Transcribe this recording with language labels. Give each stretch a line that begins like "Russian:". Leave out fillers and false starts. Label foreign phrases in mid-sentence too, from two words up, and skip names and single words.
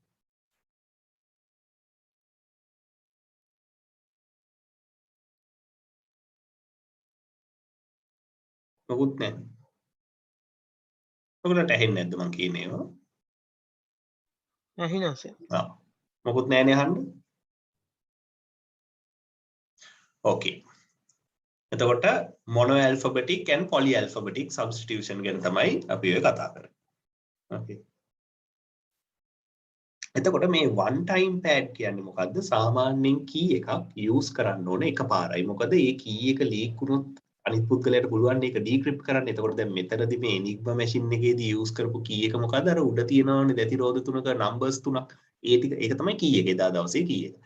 Sinhala: මොකුත් නැහැ. ඔයගලන්ට ඇහෙන්නේ නැද්ද මං කියන්නේ ඒවා? ඇහිනවා සර්. ආ. මොකුත් නැහැනේ අහන්න. ඕකේ. එතකොට
English: mono alphabetic and poly alphabetic substitution
Sinhala: ගැන තමයි අපි ඔය කතා කරන්නේ. ඕකේ. එතකොට මේ
English: one time pad
Sinhala: කියන්නේ මොකද්ද? සාමාන්‍යයෙන් key එකක් use කරන්න ඕනේ එකපාරයි. මොකද මේ key එක leak වුණොත් අනිත් පුද්ගලයාට පුළුවන් මේක decrypt කරන්න. එතකොට දැන් මෙතනදී මේ Enigma machine එකේදී use කරපු key එක මොකද්ද? අර උඩ තියෙනවනේ දැතිරෝධ තුනක numbers තුනක්. ඒ ටික ඒක තමයි key එක. එදා දවසේ key එක.